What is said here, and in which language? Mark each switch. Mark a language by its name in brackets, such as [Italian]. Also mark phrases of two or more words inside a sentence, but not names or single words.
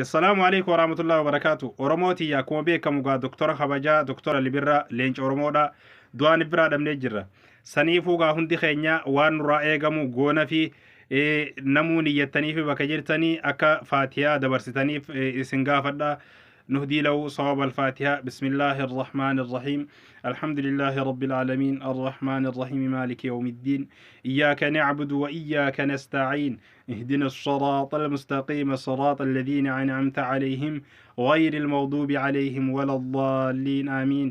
[Arabic] السلام عليكم ورحمة الله وبركاته. [Oromo] Oromooti yaa kuma beekamu gaa doktora kabajaa doktora Libirraa leenca Oromoodha. Du'aan biraa dhabnee jirra. Saniifuu gaa hundi keenya waan nurraa eegamu goona fi namuu niyyattanii fi bakka jirtanii akka faatiyaa dabarsitaniif isin gaafadha. [Arabic] نهدي له صواب الفاتحة. بسم الله الرحمن الرحيم. الحمد لله رب العالمين الرحمن الرحيم مالك يوم الدين. إياك نعبد وإياك نستعين. اهدنا الصراط المستقيم صراط الذين أنعمت عليهم غير المغضوب عليهم ولا الضالين آمين.